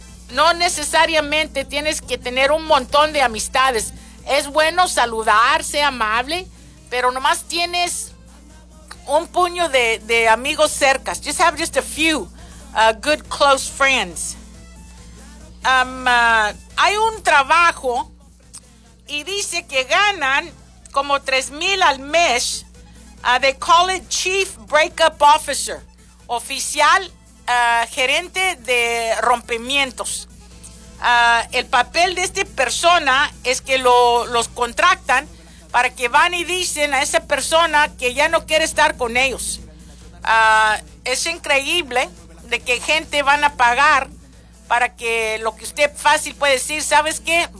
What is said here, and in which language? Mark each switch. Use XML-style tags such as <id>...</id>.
<es>No necesariamente tienes que tener un montón de amistades. Es bueno saludar, ser amable, pero nomás tienes un puño de amigos cercas.</es> <en>Just have just a few good close friends.</en> <es>Hay un trabajo y dice que ganan como $3,000 al mes.</es> <en>They call it Chief Breakup Officer.</en> <es>Oficial, gerente de rompimientos. El papel de esta persona es que los contratan para que van y dicen a esa persona que ya no quiere estar con ellos. Es increíble de que gente van a pagar para que lo que usted fácil puede decir, ¿sabes qué?</es>